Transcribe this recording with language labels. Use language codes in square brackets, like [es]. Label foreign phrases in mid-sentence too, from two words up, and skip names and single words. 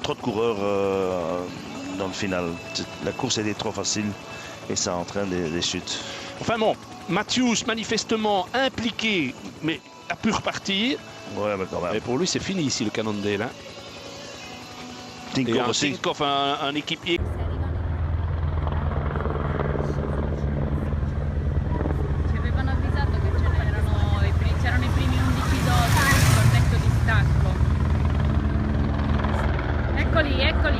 [fr] Trop de coureurs dans le final. La course était trop facile et ça entraîne des chutes. Enfin bon, Matthews manifestement impliqué, mais a pu repartir. Ouais, mais quand même. Et pour lui, c'est fini ici le Cannondale. Hein. Tinkoff aussi. Tinkoff, un équipier. [it] C'erano i primi 11 doti con netto distacco. Eccoli, eccoli.